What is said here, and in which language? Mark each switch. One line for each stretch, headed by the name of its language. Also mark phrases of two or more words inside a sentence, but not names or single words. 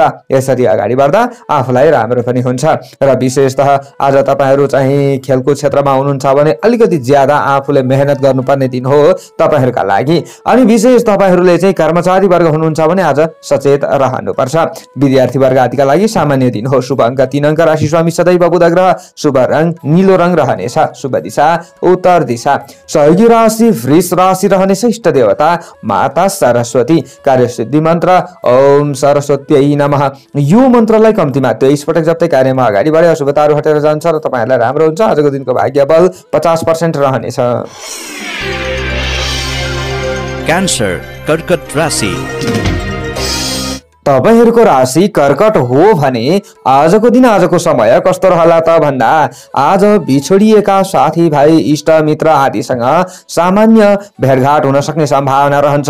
Nepali: यसरी अगाडि बढ्दा आफूलाई राम्रो पनि हुन्छ। र विशेषतः आज तपाईहरू चाहिँ खेलकुद क्षेत्रमा हुनुहुन्छ भने अलिकति ज्यादा आफूले मेहनत गर्नुपर्ने दिन हो तपाईहरूका लागि। अनि विशेष तपाईहरूले चाहिँ कर्मचारी वर्ग हुनुहुन्छ भने आज सचेत रहनुपर्छ। विद्यार्थी वर्ग आदिका लागि सामान्य दिन हो। शुभ अङ्क 3 अङ्क, राशि स्वामी सदैव बुध ग्रह, शुभ रङ नीलो रङ रहनेछ, शुभ दिशा उत्तर दिशा। सहयोगी राशि वृष राशि रहनेछ। इष्ट देवता माता सरस्वती, कार्य सिद्धि मन्त्र
Sanskrit: ओम सरस्वत्यै नमः।
Nepali: यो मन्त्रलाई कम्तीमा 23 पटक जप्दै कार्यमा अगाडि बढे अशुभताहरू हटेर जान्छ र तपाईहरूलाई राम्रो हुन्छ। आजको दिनको भाग्य बल 50% रहनेछ। क्यान्सर कर्कट राशि। तपाईहरूको राशि कर्कट हो भने आजको दिन आजको समय कस्तो रहला त भन्दा आज बिछोडिएका साथीभाइ इष्ट मित्र आदिसँग सामान्य भेटघाट हुन सक्ने सम्भावना रहन्छ।